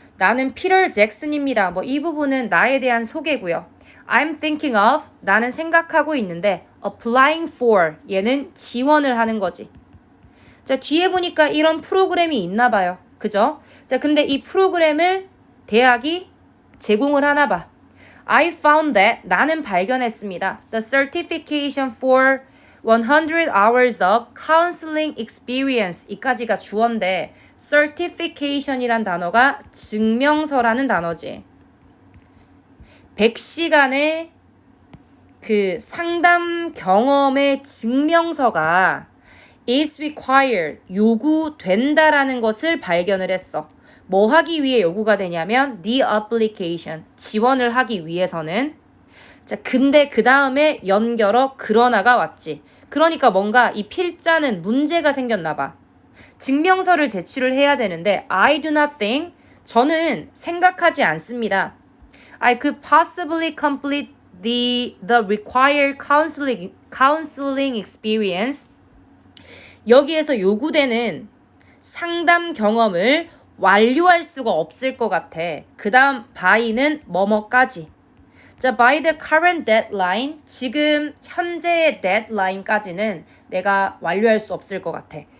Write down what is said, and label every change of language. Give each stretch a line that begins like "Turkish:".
Korean: 나는 피터 잭슨입니다. 이 부분은 나에 대한 소개고요.
English: I'm thinking of,
Korean: 나는 생각하고 있는데
English: applying for,
Korean: 얘는 지원을 하는 거지. 자, 뒤에 보니까 이런 프로그램이 있나 봐요. 그죠? 자, 근데 이 프로그램을 대학이 제공을 하나 봐.
English: I found that,
Korean: 나는 발견했습니다.
English: The certification for 100 hours of counseling experience,
Korean: 이까지가 주어인데 certification이란 단어가 증명서라는 단어지. 100시간의 그 상담 경험의 증명서가
English: is required,
Korean: 요구된다라는 것을 발견을 했어. 뭐 하기 위해 요구가 되냐면
English: the application,
Korean: 지원을 하기 위해서는. 자, 근데 그 다음에 연결어 그러나가 왔지. 그러니까 뭔가 이 필자는 문제가 생겼나 봐. 증명서를 제출을 해야 되는데
English: I do not think,
Korean: 저는 생각하지 않습니다.
English: I could possibly complete the required counseling experience.
Korean: 여기에서 요구되는 상담 경험을 완료할 수가 없을 것 같아. 그 다음 by는 뭐뭐까지. 자,
English: by the current deadline,
Korean: 지금 현재의 deadline까지는 내가 완료할 수 없을 것 같아.